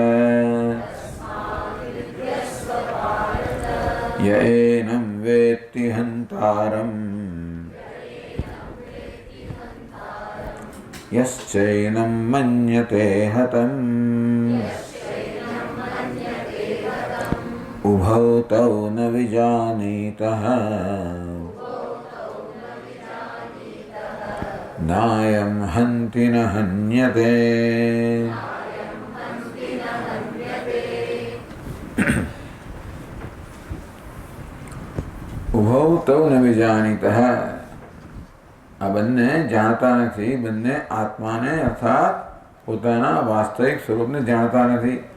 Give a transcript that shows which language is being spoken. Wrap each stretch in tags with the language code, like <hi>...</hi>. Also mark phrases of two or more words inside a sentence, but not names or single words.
<sa>य एनं वेत्ति हन्तारम् यश्चैनं मन्यते हतम् उभौ तौ न विजानीतः नायं हन्ति न हन्यते। उभौ तौ न विजानीतः</sa> <gu>આ બંને જાણતા નથી, બંને આત્માને અર્થાત પોતાના વાસ્તવિક સ્વરૂપને જાણતા નથી.</gu>